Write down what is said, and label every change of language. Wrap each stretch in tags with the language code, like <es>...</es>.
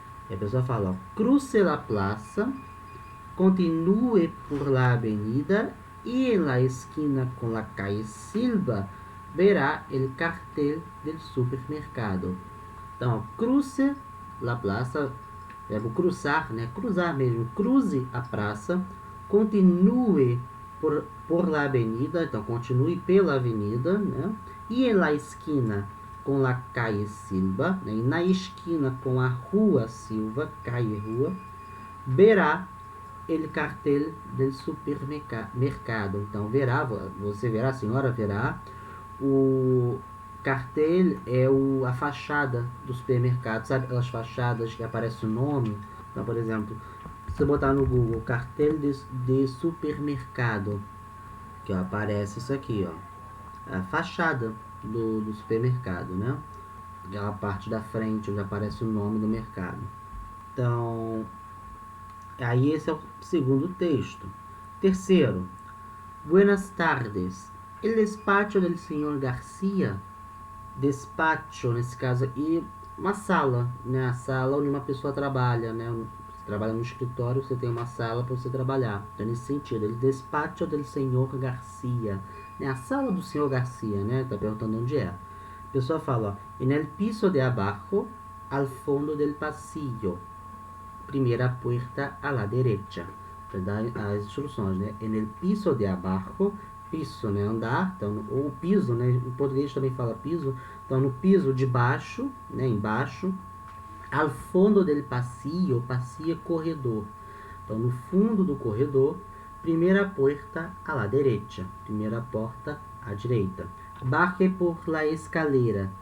<pt>E a pessoa fala, ó,</pt> <es>cruce la plaza, continue por la avenida y en la esquina con la calle Silva verá el cartel del supermercado.</es> <pt>Então,</pt> <es>cruce la plaza,</es> <pt>verbo cruzar, né? Cruzar mesmo. Cruze a praça,</pt> <es>continue por la avenida,</es> <pt>então continue pela avenida, né? E en la esquina com la calle Silva, né? E na esquina com a rua Silva, calle rua, verá el cartel del supermercado. Então, verá, você verá, a senhora verá, o cartel é a fachada do supermercado. Sabe aquelas fachadas que aparece o nome? Então, por exemplo, se você botar no Google, cartel de supermercado, que ó, aparece isso aqui, ó, a fachada do supermercado, né? Aquela parte da frente onde aparece o nome do mercado. Então, aí esse é o segundo texto. Terceiro.</pt> <es>Buenas tardes. El despacho del señor Garcia.</es> <pt>Despacho, nesse caso aqui, uma sala, né? A sala onde uma pessoa trabalha, né? Você trabalha no escritório, você tem uma sala para você trabalhar. Então, nesse sentido, el despacho del señor Garcia. Né? A sala do senhor Garcia, né? Tá perguntando onde é. A pessoa fala, ó,</pt> <es>en el piso de abajo, al fondo del pasillo. Primeira puerta a la derecha.</es> <pt>Para dar as instruções, né? En el piso de abajo, piso, né? Andar, então, ou piso, né? Em português também fala piso. Então, no piso de baixo, né? Embaixo.</pt> <es>Al fondo del pasillo,</es> <pt>pasillo é corredor. Então, no fundo do corredor, primeira puerta a la derecha. Primeira porta à direita.</pt> <es>Baje por la escalera.</es>